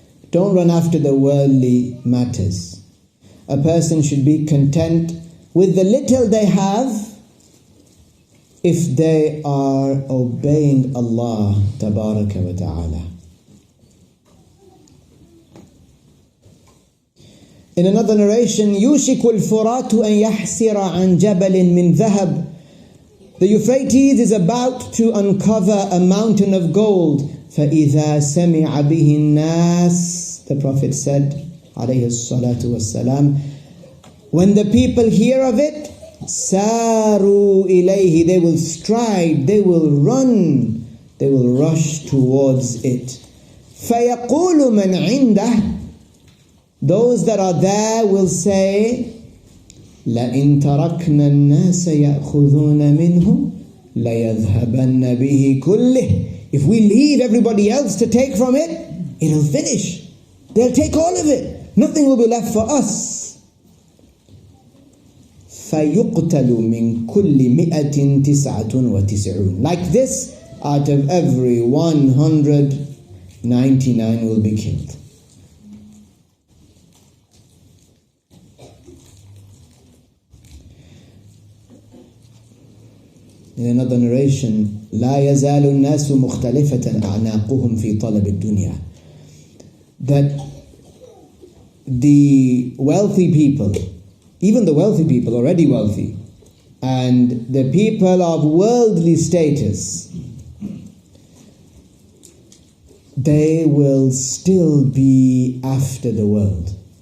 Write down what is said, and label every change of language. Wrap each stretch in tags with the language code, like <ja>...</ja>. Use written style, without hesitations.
<en>Don't run after the worldly matters. A person should be content with the little they have if they are obeying Allah Tabaraka wa Ta'ala. In another narration,</en> <ar>يُوشِكُ الْفُرَاتُ أَنْ يَحْسِرَ عَنْ جَبَلٍ مِّنْ ذَهَبٍ.</ar> <en>The Euphrates is about to uncover a mountain of gold.</en> <ar>فَإِذَا سَمِعَ بِهِ النَّاسِ.</ar> <en>The Prophet said, alayhi salatu wassalam, when the people hear of it,</en> <ar>سَارُوا إِلَيْهِ.</ar> <en>They will stride, they will run, they will rush towards it.</en> <ar>فَيَقُولُ مَنْ عِنْدَهِ.</ar> <en>Those that are there will say,</en> <ar>لَإِن تَرَكْنَا النَّاسَ يَأْخُذُونَ مِنْهُ لَيَذْهَبَنَّ بِهِ كُلِّهِ.</ar> <en>If we leave everybody else to take from it, it'll finish. They'll take all of it. Nothing will be left for us.</en> <ar>فَيُقْتَلُ مِنْ كُلِّ مِئَةٍ تِسْعَةٌ وَتِسْعُونَ.</ar> <en>Like this, out of every 199 will be killed. In another narration,</en> <ar>لا يزال الناس مختلفة أعناقهم في طلب الدنيا.</ar> <en>That the wealthy people, even the wealthy people, already wealthy, and the people of worldly status, they will still be after the world.</en>